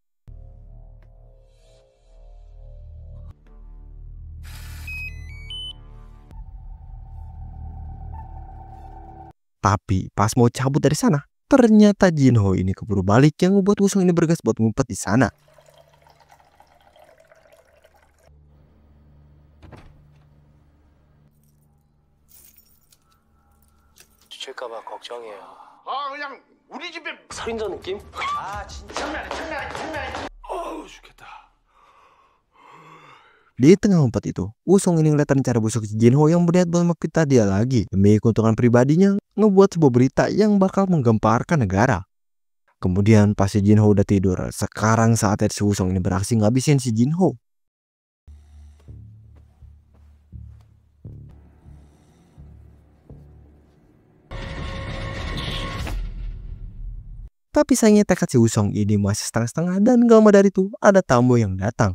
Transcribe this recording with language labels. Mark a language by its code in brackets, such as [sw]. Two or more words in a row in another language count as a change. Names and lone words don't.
[id] Tapi pas mau cabut dari sana, ternyata Jinho ini keburu balik yang membuat Wusong ini bergas buat ngumpet di sana. [ko] 주칠까봐 걱정이에요. 그냥 우리 집에 살인자 느낌? 어우, 죽겠다. [id] Di tengah lompat itu, Wusong ini ngeliat rencana busuk si Jinho yang berniat buat memfitnah dia lagi. Demi keuntungan pribadinya, ngebuat sebuah berita yang bakal menggemparkan negara. Kemudian pas si Jinho udah tidur, sekarang saatnya si Wusong ini beraksi ngabisin si Jinho. Tapi sayangnya tekad si Wusong ini masih setengah-setengah dan gak lama dari itu ada tamu yang datang.